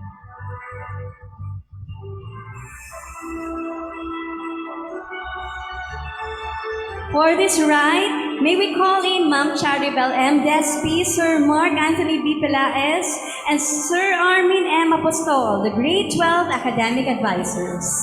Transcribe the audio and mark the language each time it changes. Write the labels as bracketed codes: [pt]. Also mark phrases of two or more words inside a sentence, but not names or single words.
[en] For this rite, may we call in Ma'am Charibel M. Despi, Sir Mark Anthony B. Pelaez, and Sir Armin M. Apostol, the Grade 12 Academic Advisors.